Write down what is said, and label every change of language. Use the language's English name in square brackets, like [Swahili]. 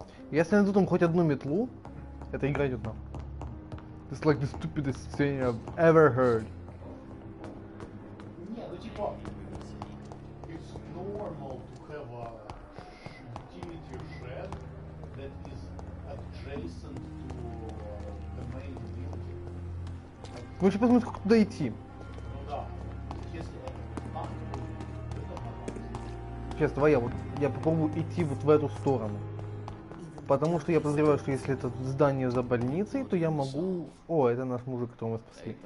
[Russian] Если я найду там хоть одну метлу, эта игра идет нам. [English] It's like the stupidest thing I've ever heard. [Russian] Не, ну типа, [English] it's normal to have a utility shed that is adjacent to the main building. [Russian] Лучше посмотреть, как туда идти. Ну да, если это так, то это нормально. Сейчас, давай я попробую идти вот в эту сторону. Потому что я подозреваю, что если это здание за больницей, то я могу... О, это наш мужик, которого мы спасли.